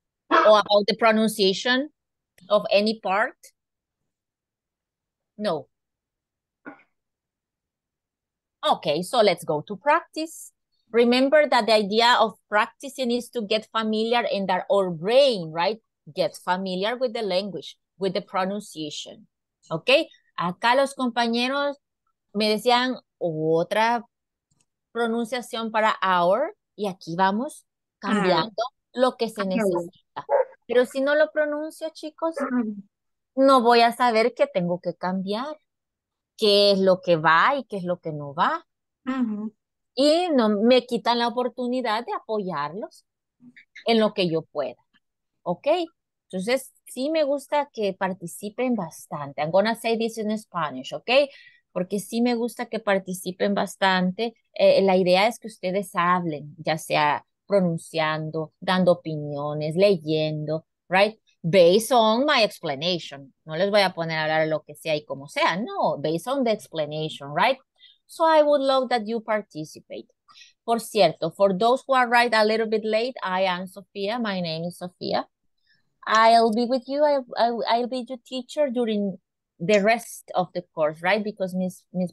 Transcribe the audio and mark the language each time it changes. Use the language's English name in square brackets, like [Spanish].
[English] Or about the pronunciation of any part. No. Okay, so let's go to practice. Remember that the idea of practicing is to get familiar and that our brain, right, gets familiar with the language, with the pronunciation. [Spanish] Okay, acá los compañeros me decían otra pronunciación para hour y aquí vamos cambiando lo que se necesita. Pero si no lo pronuncio, chicos, no voy a saber qué tengo que cambiar, qué es lo que va y qué es lo que no va. Y no me quitan la oportunidad de apoyarlos en lo que yo pueda. ¿Ok? Entonces, sí me gusta que participen bastante. [English] I'm gonna say this in Spanish, [Spanish] ¿ok? Porque sí me gusta que participen bastante. La idea es que ustedes hablen, ya sea pronunciando, dando opiniones, leyendo, right? [English] Based on my explanation. [Spanish] No les voy a poner a hablar lo que sea y como sea. [English] No, based on the explanation, right? So I would love that you participate. [Spanish] Por cierto, [English] for those who arrived a little bit late, I am Sophia. My name is Sophia. I'll be with you. I'll be your teacher during the rest of the course, right? Because Mrs.